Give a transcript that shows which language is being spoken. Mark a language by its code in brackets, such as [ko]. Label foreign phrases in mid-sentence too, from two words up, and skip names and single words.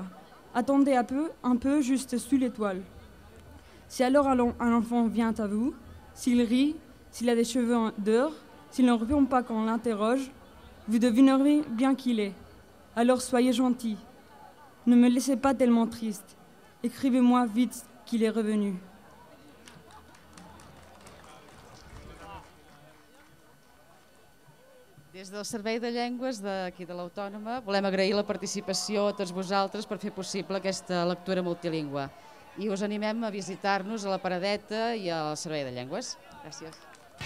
[fr] Attendez un peu juste sous l'étoile. Si alors un enfant vient à vous, s'il rit, s'il a des cheveux d'or, s'il ne répond pas quand on l'interroge, vous devinerez bien qu'il est. Alors soyez gentil. Ne me laissez pas tellement triste. Écrivez-moi vite qu'il est revenu. [ca] Des del Servei de Llengües d'aquí de l'Autònoma volem agrair la participació a tots vosaltres per fer possible aquesta lectura multilingüe. I us animem a visitar-nos a la Paradeta i al Servei de Llengües. Gràcies.